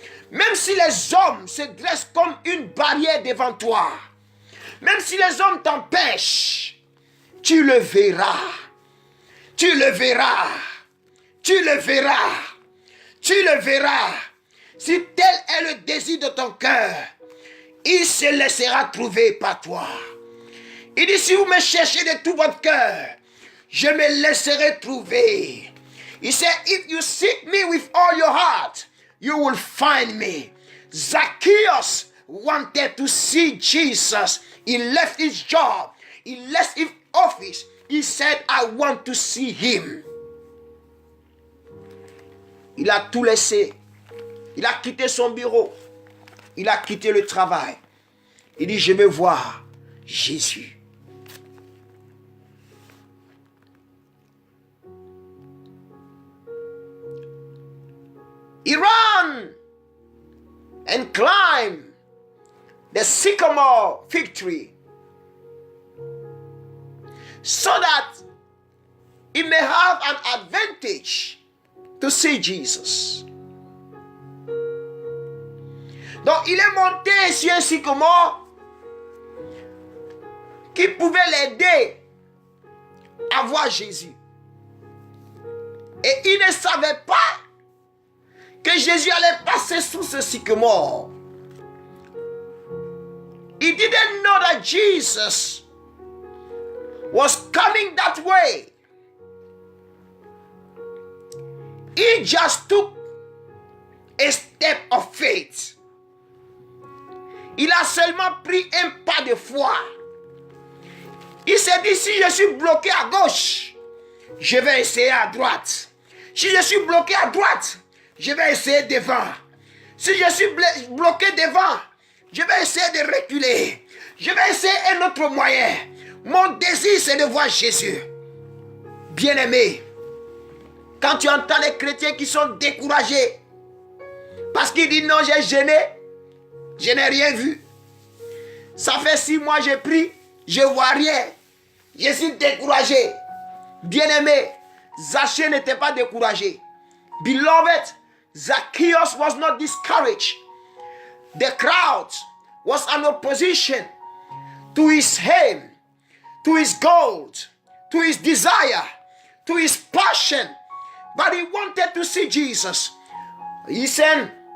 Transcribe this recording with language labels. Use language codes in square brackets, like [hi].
[fr] Même si les hommes se dressent comme une barrière devant toi, même si les hommes t'empêchent, tu le verras. Tu le verras. Tu le verras. Tu le verras. Si tel est le désir de ton cœur, il se laissera trouver par toi. Il dit, si vous me cherchez de tout votre cœur, je me laisserai trouver. [en] He said, if you seek me with all your heart, you will find me. Zacchaeus wanted to see Jesus. He left his job. He left his office. He said, I want to see him. [fr] Il a tout laissé. Il a quitté son bureau. Il a quitté le travail. Il dit, je veux voir Jésus. [en] He ran and climbed the sycamore fig tree so that he may have an advantage to see Jesus. [fr] Donc il est monté sur un sycomore qui pouvait l'aider à voir Jésus. Et il ne savait pas que Jésus allait passer sous ce sycomore. [en] He didn't know that Jesus was coming that way. He just took a step of faith. [fr] Il a seulement pris un pas de foi. Il s'est dit, si je suis bloqué à gauche, je vais essayer à droite. Si je suis bloqué à droite, je vais essayer devant. Si je suis bloqué devant, je vais essayer de reculer. Je vais essayer un autre moyen. Mon désir, c'est de voir Jésus. Bien-aimé, quand tu entends les chrétiens qui sont découragés, parce qu'ils disent non, j'ai jeûné, je n'ai rien vu. Ça fait 6 mois que j'ai pris, je ne vois rien. Je suis découragé. Bien-aimé, Zachée n'était pas découragé. [en] Beloved, Zacchaeus was not discouraged. The crowd was an opposition to his aim, to his goal, to his desire, to his passion. But he wanted to see Jesus. Listen,